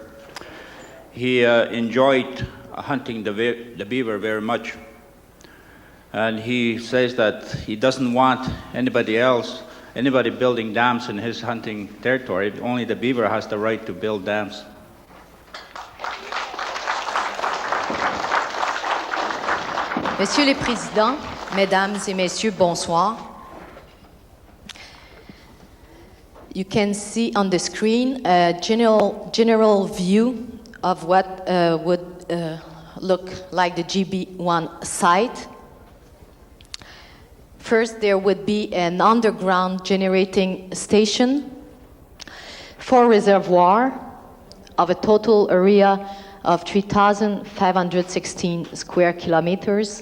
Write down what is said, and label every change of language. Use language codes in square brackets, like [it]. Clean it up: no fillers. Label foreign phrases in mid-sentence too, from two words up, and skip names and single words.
[en] He enjoyed hunting the beaver very much. And he says that he doesn't want anybody building dams in his hunting territory. Only the beaver has the right to build dams. [fr] Messieurs les Présidents, Mesdames et Messieurs, bonsoir. [en] You can see on the screen a general view of what would look like the GB1 site. First, there would be an underground generating station, 4 reservoirs of a total area of 3,516 square kilometers.